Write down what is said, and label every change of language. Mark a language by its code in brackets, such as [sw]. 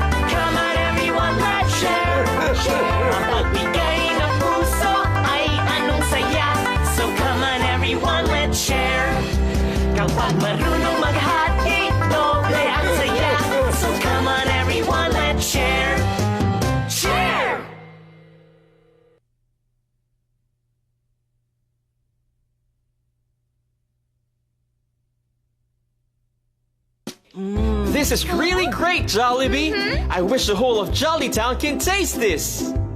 [en] Come on everyone, let's share, share. [tl] Ang pagbigay ng puso ay anong saya. [en] So come on everyone, let's share. [tl] Kapag marunong maghati, doble ang saya. [en] So come on everyone, let's share, share. This is really great, Jollibee. I wish the whole of Jollytown can taste this.